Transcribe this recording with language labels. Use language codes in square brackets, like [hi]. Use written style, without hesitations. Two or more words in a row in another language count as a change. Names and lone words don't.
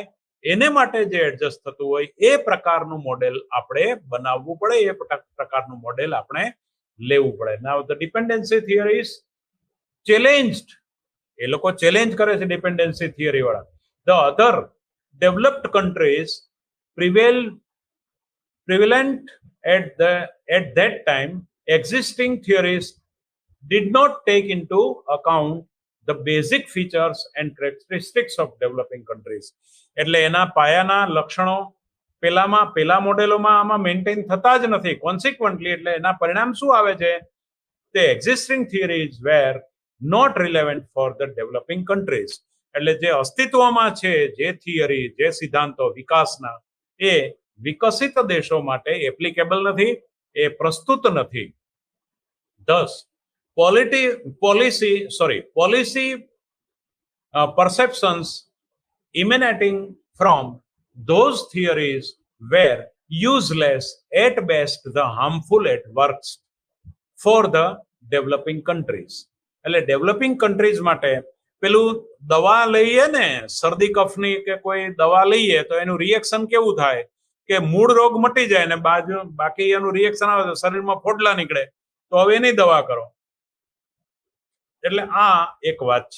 [gu] એને માટે જે એડજસ્ટ થતું હોય એ પ્રકારનું મોડેલ આપણે બનાવવું પડે, એ પ્રકારનું મોડેલ આપણે લેવું પડે. [en] Now the dependency theory is challenged. [gu] એ લોકો ચેલેન્જ કરે છે [en] dependency theory [gu] વાળા. [en] The other developed countries prevalent at that time, existing theories did not take into account the basic features and characteristics of developing countries. [gu] એટલે એના પાયાના લક્ષણો પેલા મોડેલોમાં આમાં મેન્ટેન થતા જ નથી. કોન્સિક્વન્ટલી એટલે એના પરિણામ શું આવે છે? [en] The existing theories were not relevant for the developing countries. [gu] એટલે જે અસ્તિત્વમાં છે જે થિયરી, જે સિદ્ધાંતો વિકાસના, એ વિકસિત દેશો માટે એપ્લિકેબલ નથી, એ પ્રસ્તુત નથી. [en] Thus, policy perceptions emanating from those theories were useless, at best the harmful at worst for the developing countries. [gu] એટલે [en] developing countries [gu] માટે પેલું દવા લઈએ ને, શરદી કફની કે કોઈ દવા લઈએ તો એનું રિએક્શન કેવું થાય કે મૂળ રોગ મટી જાય ને બાકી એનું રિએક્શન આવે તો શરીરમાં ફોડલા નીકળે, તો હવે એની દવા કરો. એટલે આ એક વાત છે.